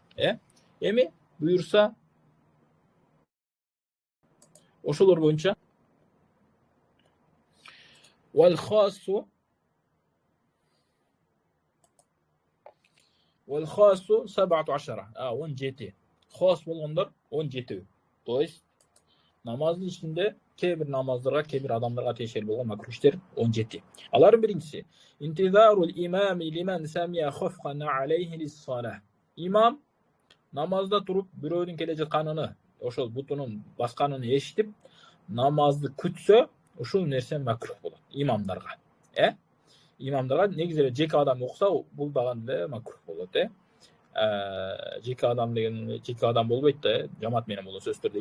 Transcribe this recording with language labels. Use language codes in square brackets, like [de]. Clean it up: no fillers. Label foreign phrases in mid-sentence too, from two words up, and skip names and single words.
[ky] Эми буюрса ошолор боюнча [ar] والخاص [ky] 17. Khas болгондор 17. То есть намаздын ичинде кээ бир намаздарга, кээ бир адамдарга тиешелүү болгон макруштер 17. Алардын биринчиси [ar] انتظار الإمام لمن سمع خفقان عليه للصلاة. [ky] Имам намазда туруп бирөөнүн келе жатканын, ошол бутунун басканын эшитип, намазды күтсө, ушул нерсе макрух болот имамдарга. Имамдарга негизи эле жеке адам окуса, бул дагы эле макрух болот. Жеке адам деген жеке адам болбойт да, жамаат менен болот сөзсүз түрдө.